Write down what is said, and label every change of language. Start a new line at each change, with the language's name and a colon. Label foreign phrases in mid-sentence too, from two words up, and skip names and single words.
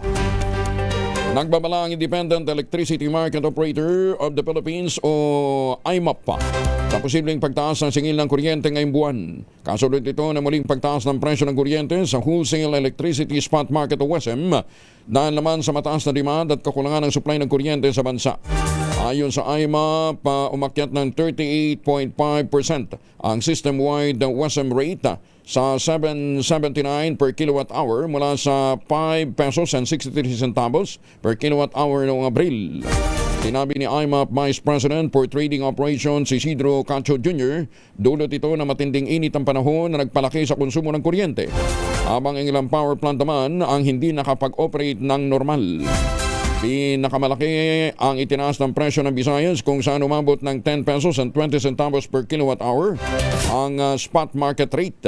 Filipino: Nagbabala ang Independent Electricity Market Operator of the Philippines o IMAP sa posibleng pagtaas ng singil ng kuryente ngayong buwan. Kasunod ito na muling pagtaas ng presyo ng kuryente sa Wholesale Electricity Spot Market o WESM dahil naman sa mataas na demand at kakulangan ng supply ng kuryente sa bansa. Ayon sa IMAP, umakyat ng 38.5% ang
English: system-wide WESM rate
Filipino: sa 7.79
English: per kilowatt hour
Filipino: mula sa
English: 5 pesos and 63 centavos per kilowatt hour
Filipino: noong Abril. Sinabi ni IMAP Vice President for Trading Operations Isidro Cacho Jr., dulot ito na matinding init ang panahon na nagpalaki sa konsumo ng kuryente, habang ang ilang
English: power plant
Filipino: naman ang hindi nakapag-operate ng normal. Pinakamalaki ang itinaas ng presyo ng Visayas kung saan umabot ng
English: 10 pesos and 20 centavos per kilowatt hour
Filipino: ang
English: spot market rate.